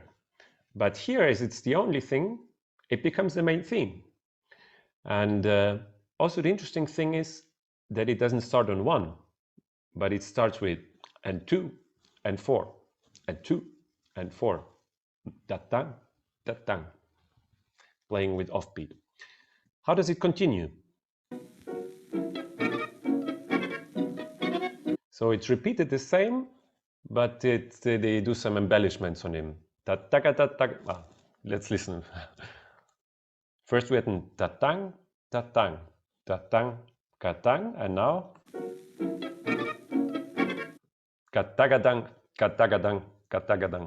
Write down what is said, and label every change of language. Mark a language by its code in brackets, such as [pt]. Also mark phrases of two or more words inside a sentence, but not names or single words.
[en] But here, as it's the only thing, it becomes the main theme. And also the interesting thing is that it doesn't start on one, but it starts with and 2 and 4 and 2 and 4, ta-tang, ta-tang, playing with offbeat. How does it continue? So it's repeated the same, but they do some embellishments on him. Ta-ta-ka-ta-ta. Let's listen. First we had ta-tang, ta-tang, ta-tang, ka-tang, and now ka-tagadang, ka-tagadang, ka-tagadang.